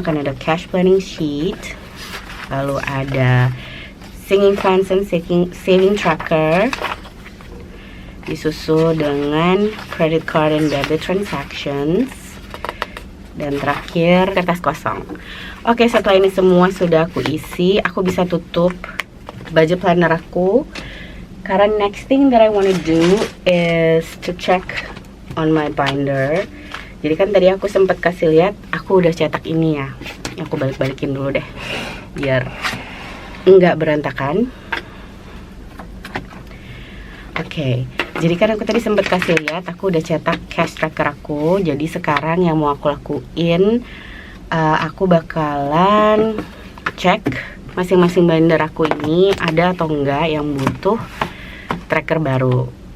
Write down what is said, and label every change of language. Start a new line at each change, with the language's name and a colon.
Indonesian: Akan ada cash planning sheet, lalu ada singing plans and saving tracker, disusul dengan credit card and debit transactions, dan terakhir kertas kosong. Oke, setelah ini semua sudah aku isi, aku bisa tutup budget planner aku.
English: Karena next thing that I wanna do is to check on my binder.
Indonesian: Jadi kan tadi aku sempat kasih lihat, aku udah cetak ini ya. Aku balik-balikin dulu deh, biar nggak berantakan. Oke, jadi kan aku tadi sempat kasih lihat, aku udah cetak cash tracker aku. Jadi sekarang yang mau aku lakuin, aku bakalan cek masing-masing binder aku ini ada atau enggak yang butuh tracker baru.